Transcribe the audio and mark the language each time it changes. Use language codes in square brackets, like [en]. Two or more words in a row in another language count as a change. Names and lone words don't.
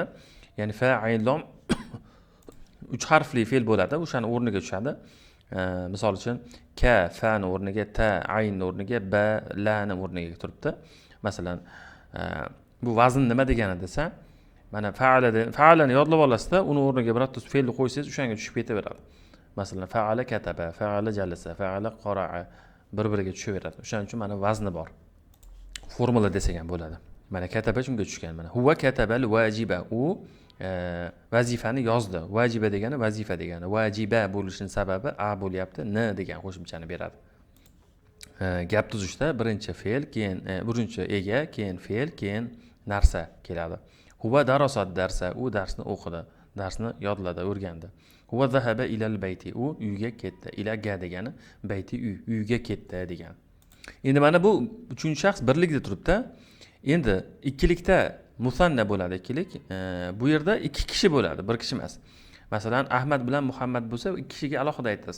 [uz] Ya'ni fa'ilom 3 harfli fe'l bo'ladi, o'shani o'rniga tushadi. Misol uchun ka fa'ni o'rniga, ta ayn o'rniga, ba lani o'rniga turibdi. Masalan, bu vazn nima degani desa, mana fa'alani yodlab olasizda, uni o'rniga birotta fe'lni qo'ysangiz, o'shanga tushib ketaveradi. Masalan, [ar] فعل كتب فعل جلس فعل قرأ [uz] bir-biriga tushaveradi. O'shaning uchun mana vazni bor. Formula desak ham bo'ladi. Mana kataba shunga tushgan. Mana [ar] هو كتب الواجب, [uz] u vazifani yozdi. Vajiba degani vazifa degani. Vajiba bo'lishining sababi a bo'lyapti, n degan qo'shimchani beradi. Gap tuzishda birinchi fe'l, keyin birinchi ega, keyin fe'l, keyin narsa keladi. [ar] هو درست درسا, [uz] u darsni o'qidi, darsni yodladi, o'rgandi. [ar] هو ذهب إلى البيت, [uz] u uyga ketdi. Ilaga degani bayti uy, uyga ketdi degan. Endi mana bu 3-shaxs birlikda turibdi. Endi ikkilikda musanna bo'ladi, ikkilik. Bu yerda 2 kishi bo'ladi, bir kishi emas. Masalan, Ahmad bilan Muhammad bo'lsa, 2 kishiga alohida aytasiz.